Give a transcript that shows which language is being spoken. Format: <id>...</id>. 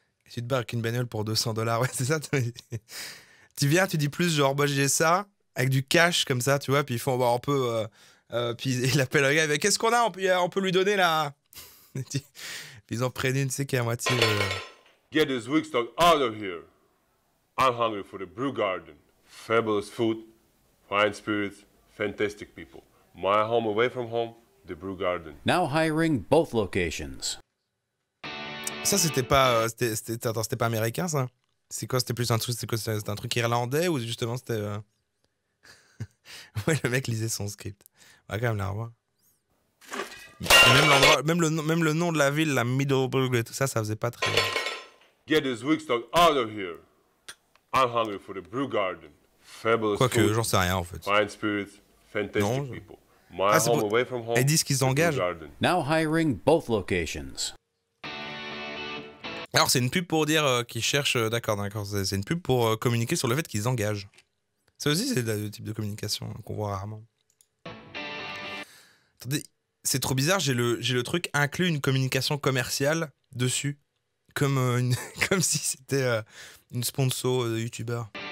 <fr>Tu te bats avec une bagnole pour $200, ouais, c'est ça. Tu viens, tu dis plus, genre, bah, j'ai ça, avec du cash comme ça, tu vois, puis ils font, bah, on peut. Puis il appelle le gars, mais qu'est-ce qu'on a on peut lui donner là. Puis ils en prennent une, tu sais, qui est à moitié.</fr> <en>Get this weak stock out of here. I'm hungry for the Brew Garden. Fabulous food. Fine spirits, fantastic people. My home away from home, the Brew Garden. Now hiring both locations.</en> <fr>Ça, c'était pas, c'était pas américain, ça. C'est quoi, c'était plus un truc, c'était un truc irlandais ou justement c'était. Ouais, le mec lisait son script. On va quand même la revoir. Et même l'endroit, même le nom de la ville, la Middleburg et tout ça, ça faisait pas très.</fr> <en>Get this weak stock out of here. I'm hungry for the Brew Garden.</en> <fr>Quoique, j'en sais rien en fait.</fr> <en>Fine spirits, fantastic</en> <fr>non,</fr> <en>people. My home away from home.</en> <fr>Ils disent qu'ils engagent.</fr> <en>Now hiring both locations.</en> <fr>Alors c'est une pub pour dire qu'ils cherchent. D'accord. C'est une pub pour communiquer sur le fait qu'ils engagent. Ça aussi c'est le type de communication qu'on voit rarement. Attendez, c'est trop bizarre. J'ai le truc inclus une communication commerciale dessus, comme comme si c'était une sponsor de youtubeur.</fr>